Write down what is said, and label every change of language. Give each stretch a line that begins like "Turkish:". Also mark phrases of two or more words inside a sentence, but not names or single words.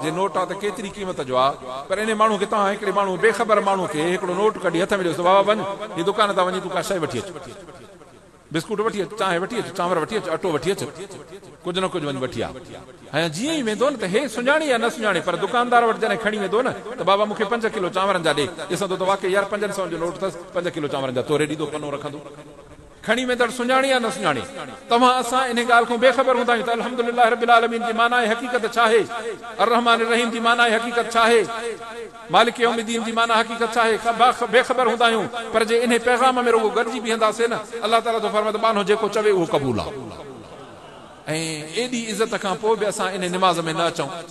Sindhi: जे नोट आहे त केतिरी क़ीमत जो आहे, पर इन माण्हू खे तव्हां हिकिड़े माण्हू बेख़बर माण्हू खे हिकिड़ो नोट कढी हथ में ॾियोसि, बाबा वञ हीअ दुकान तां वञी तूं का शइ वठी अचु, बिस्कुट वठी अचु, चांहि वठी अचु, चांवर वठी अचु, अटो वठी अचु, कुझु न कुझु वञी वठी आ। ऐं जीअं ई वेंदो न त हे सुञाणे या न सुञाणे, पर दुकानदार वटि जॾहिं खणी वेंदो न त बाबा मूंखे 5 किलो चांवरनि जा ॾे, ॾिसंदो त वाकई यार 500 जो नोट अथसि, 5 किलो चांवरनि जा तोरे ॾींदो, पनो रखंदो। खणी वेंदड़ सुञाणे या न सुञाणे, तव्हां असां इन ॻाल्हि खां बेख़बर हूंदा आहियूं त
Arabic: الحمد لله رب العالمين
Sindhi: जी माना आहे हक़ीक़त छा आहे,
Arabic: الرحمن الرحيم
Sindhi: जी माना आहे हक़ीक़त छा आहे,
Arabic: مالك يوم الدين
Sindhi: जी माना हक़ीक़त छा आहे, बेख़बर हूंदा आहियूं। पर जे इन पैगाम में रुगो गॾिजी बीहंदासीं न, अल्लाह ताला तो फरमाए त बानो जेको चवे उहो क़बूल आहे। ऐं एॾी इज़त खां पोइ बि असां इन निमाज़ में न अचूं।